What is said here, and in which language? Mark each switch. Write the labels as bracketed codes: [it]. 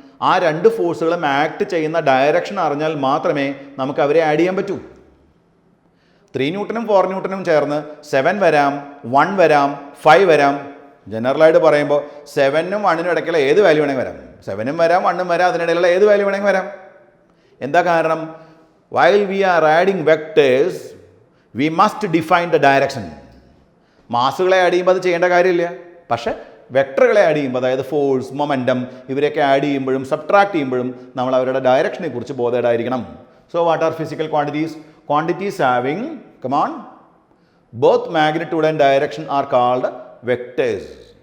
[ml] ആ രണ്ട് ഫോഴ്സുകളും ആക്ട് ചെയ്യുന്ന ഡയറക്ഷൻ അറിഞ്ഞാൽ മാത്രമേ നമുക്ക് അവരെ ആഡ് ചെയ്യാൻ പറ്റൂ. 3 ന്യൂട്ടനും 4 ന്യൂട്ടനും ചേർന്ന് 7 വരാം, 1 വരാം, 5 വരാം. ജനറലായിട്ട് പറയുമ്പോൾ 7നും 1നും ഇടയ്ക്കുള്ള ഏത് വാല്യൂ വേണമെങ്കിൽ വരാം. 7ഉം വരാം, 1ഉം വരാം, അതിനിടയിലുള്ള ഏത് വാല്യൂ വേണമെങ്കിൽ വരാം. എന്താ കാരണം? [en] while we are adding vectors we must define the direction. [ml] മാസുകളെ add ചെയ്യുമ്പോൾ അത് ചെയ്യേണ്ട കാര്യമില്ല. പക്ഷേ വെക്ടറുകളെ ആഡ് ചെയ്യുമ്പോൾ, അതായത് ഫോഴ്സ്, മൊമെൻറ്റം, ഇവരെയൊക്കെ ആഡ് ചെയ്യുമ്പോഴും സബ്ട്രാക്ട് ചെയ്യുമ്പോഴും നമ്മൾ അവരുടെ ഡയറക്ഷനെ കുറിച്ച് ബോധേഡായിരിക്കണം. [en] So what are physical quantities? Quantities having, come on, both magnitude and direction are called vectors.